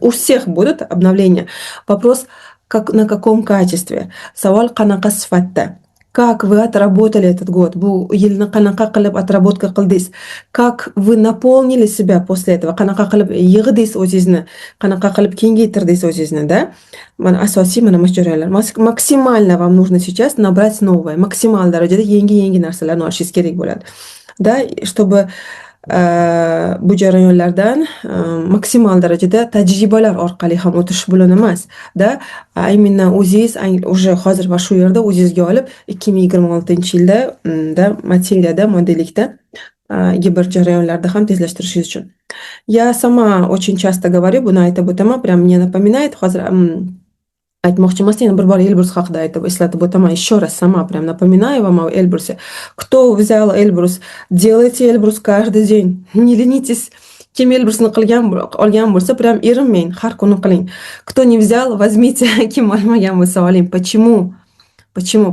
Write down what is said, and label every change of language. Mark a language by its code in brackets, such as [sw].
[ru] У всех будут обновления. Вопрос, на каком качестве? [uz] Savol qanaqa sifatda? [ru] Как вы отработали этот год? [uz] Bu yilni qanaqa qilib отработка qildingiz? [ru] Как вы наполнили себя после этого? [uz] Qanaqa qilib yig'dingiz o'zingizni? Qanaqa qilib kengaytirdingiz o'zingizni, да? Mana asosiy mana shu jarayonlar. [ru] Максимально вам нужно сейчас набрать новое. [uz] Maksimal darajada yangi narsalarni olishingiz kerak bo'ladi. [ru] Да, чтобы [uz] bu jarayonlardan maksimal darajada tajribalar orqali ham o'tish bilan emas, da, именно o'zingiz уже hozir va shu yerda o'zingizga olib 2026-yilda da materiyada, modellikda gibr jarayonlarda ham tezlashtirishingiz uchun. [ru] Я сама очень часто говорю, [uz] buni aytib o'taman, [ru] прям мне напоминает [uz] hozir aytmoqchi emas, yana bir bor Elbrus haqida eslatib o'taman. [ru] Еще раз сама прям напоминаю вам о Эльбрусе. Кто взял Эльбрус, делайте Эльбрус каждый день. Не ленитесь. [uz] Kim Elbrusni olgan bo'lsa, прям erinmang, har kuni qiling. [ru] Кто не взял, возьмите. [uz] Kim olmagan bo'lsa oling. [ru] Почему? Почему?